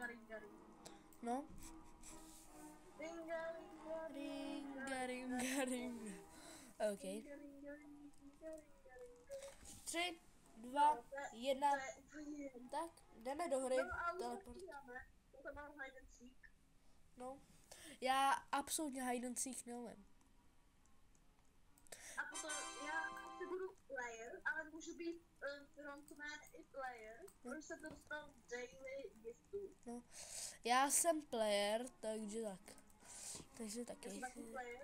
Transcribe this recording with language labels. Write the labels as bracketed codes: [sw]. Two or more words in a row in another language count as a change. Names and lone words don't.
[cs] No. Ringa. OK. 3, 2, 1. Tak, jdeme do hry. Teleport. To mám [en] hide and seek. [cs] No. Já absolutně [en] hide and seek [cs] neumím. A potom já asi budu player, ale můžu být frontman i player, protože se to dostal [en] daily giftů. [cs] No. Já jsem player, takže tak. Takže Já taky. jsem taky player,